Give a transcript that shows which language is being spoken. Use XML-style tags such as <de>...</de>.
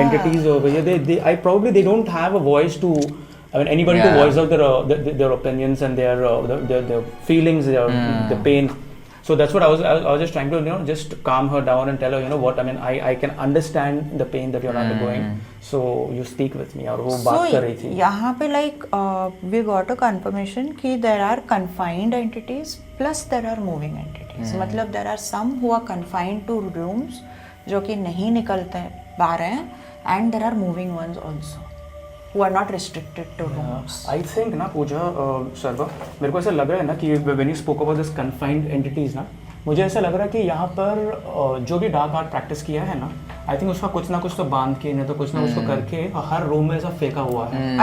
<en>entities over here. I probably they don't have a voice to, I mean, anybody to Yeah. voice out their opinions and their feelings, the pain. So that's what I was just trying to just calm her down and tell her what I mean. I can understand the pain that you're undergoing. So you speak with me.</en> <hi>और वो बात कर रही थी। यहाँ पे</hi> <en>like we got a confirmation कि there are confined entities plus there are moving entities. मतलब there are some who are confined to rooms</en> <hi>जो कि नहीं निकलते पा रहे हैं,</hi> <en>and there are moving ones also who are not restricted to rooms. I think</en> <hi>ना पूजा सर्वा, मेरे को ऐसा लग रहा है ना कि</hi> <en>when you spoke about this confined entities</en> <hi>ना, मुझे ऐसा लग रहा है कि यहाँ पर जो भी डार्क आर्ट प्रैक्टिस किया है ना,</hi> <en>I think</en> <hi>उसका कुछ ना कुछ तो बांध के नहीं तो कुछ ना कुछ तो करके हर रूम में ऐसा फेंका हुआ है।</hi>